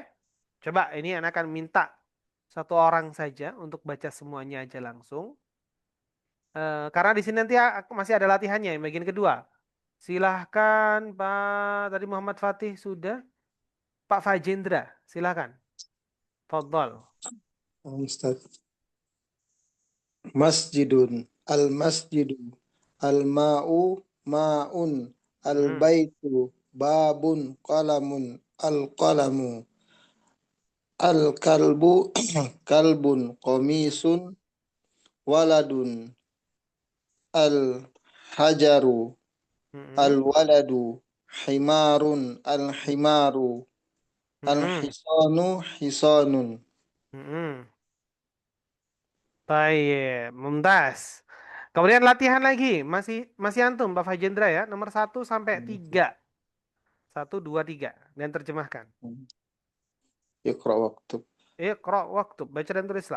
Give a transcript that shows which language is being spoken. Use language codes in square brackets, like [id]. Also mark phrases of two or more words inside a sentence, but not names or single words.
[id] Coba ini anak akan minta satu orang saja untuk baca semuanya aja langsung. Karena di sini nanti masih ada latihannya yang bagian kedua. Silahkan Pak, tadi Muhammad Fatih sudah. Pak Fajendra, silahkan. Fadhol. Ustaz. [ar] مسجد، المسجد، الماء، ماء، البيت، باب، قلم، القلم، الكلب، كلب، قميص، ولد، الحجر، الولد، حمار، الحمار، الحصان، حصان. [id] Baik, mumtaz. Kemudian latihan lagi, masih antum Pak Fajendra ya, nomor 1 sampai 3. 1, 2, 3 dan terjemahkan. [ar] اقرأ واكتب. اقرأ واكتب, [id] baca dan tulislah.